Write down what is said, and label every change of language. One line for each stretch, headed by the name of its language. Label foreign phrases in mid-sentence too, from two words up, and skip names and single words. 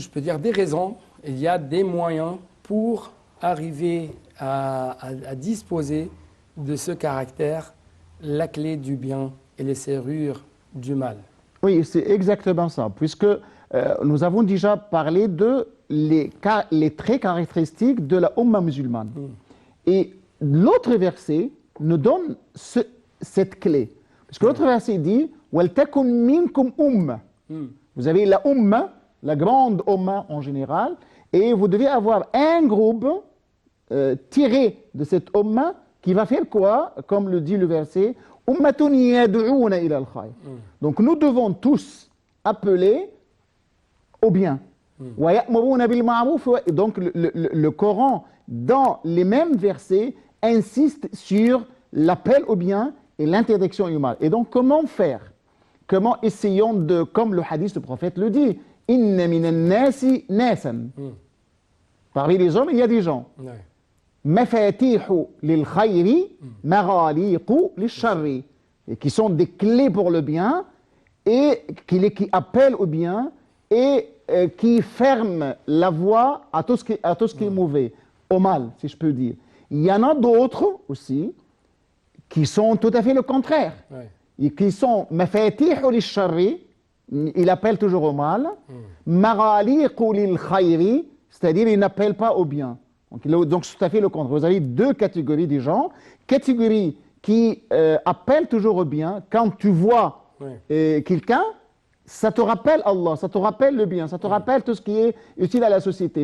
French: je peux dire, des raisons, il y a des moyens pour arriver à disposer de ce caractère, la clé du bien et les serrures du mal. Oui, c'est exactement ça, puisque nous avons déjà parlé de les traits caractéristiques de la Ummah musulmane. Et l'autre verset nous donne cette clé. Parce que l'autre verset dit
Arabic: وَلْتَكُنْ مِنْكُمْ أُمَّةٌ.
French: Vous avez la Ummah, la grande Ummah en général, et vous devez avoir un groupe tiré de cette Ummah qui va faire quoi? Comme le dit le verset,
Arabic: أمة يدعون إلى الخير.
French: Donc nous devons tous appeler au bien.
Arabic: ويأمرون بالمعروف.
French: Donc le Coran, dans les mêmes versets, insiste sur l'appel au bien et l'interdiction du mal. Et donc comment faire? Comment essayons de, comme le hadith du prophète le dit,
Arabic: إن من الناس ناسا.
French: Parmi les hommes, il y a des gens.
Arabic: مفاتيح للخير مغاليق للشر.
French: Et qui sont des clés pour le bien et qui appellent au bien et qui ferment la voie à tout ce qui est mauvais, au mal, si je peux dire. Il y en a d'autres aussi qui sont tout à fait le contraire. Ouais. Et qui sont
Arabic: مفاتيح للشر,
French: il appelle toujours au mal,
Arabic: مغاليق للخير,
French: c'est-à-dire il n'appelle pas au bien. Donc c'est tout à fait le contraire. Vous avez deux catégories de gens. Catégorie qui appelle toujours au bien. Quand tu vois quelqu'un, ça te rappelle Allah, ça te rappelle le bien, ça te rappelle tout ce qui est utile à la société.